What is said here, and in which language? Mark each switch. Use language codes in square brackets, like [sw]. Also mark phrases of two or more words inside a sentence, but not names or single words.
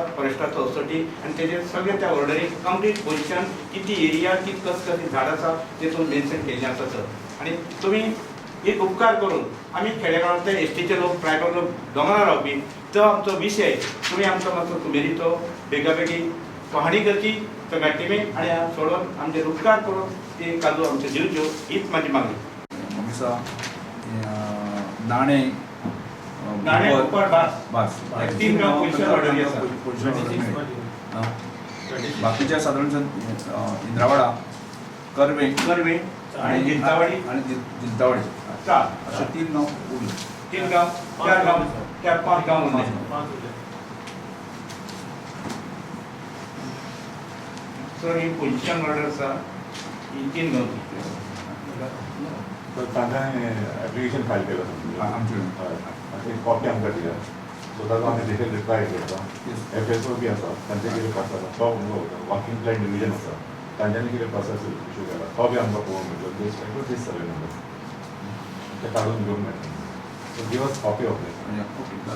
[kok] फॉरेस्टाचो अथॉरिटी आनी तेजेर सगळे त्या ऑर्डरीक [en] complete position [kok] कितली एरिया कित कसली झाड आसा तेतून मेन्शन केल्लें आसा सर आनी तुमी एक उपकार करून आमी खेडेगांवांतले एसटीचे लोक ट्रायबल लोक दोंगरार रावपी तो आमचो विशय तुमी आमचो मातसो कम्युनिटी बेगा बेगी पाहणी करची सगळ्या टिमीन आनी सोडून आमचेर उपकार करून ती काजू आमच्यो दिवच्यो हीच म्हाजी मागणी नाणे नाणे उपकार बास 3 गांव [en] position order [kok] आसा [mr] बाकीच्या साधारण इंद्रावाडा कर्वे कर्वे आणि जिंतावाडी आणि जिंतावाडी 4 असे 3 गाव उरले 3 गाव 4 गाव 4-5 गाव उरले सो ही [en] position order [mr] आसा ही 3 गाव [kok] तर तांणी [en] application file [kok] केलं आमचे कॉपी आमकां दिल्या सो ताका आमी [en] detail reply [kok] करता FSO बी आसा तांचे कितें प्रोसेस तो [en] working plan division [kok] आसा तांच्यांनी कितें प्रोसेस इशू केला तो बी आमकां पळोवंक मेळटलो [en] respect to this survey number [kok] ते काडून घेवंक मेळटा [en] so give us copy of that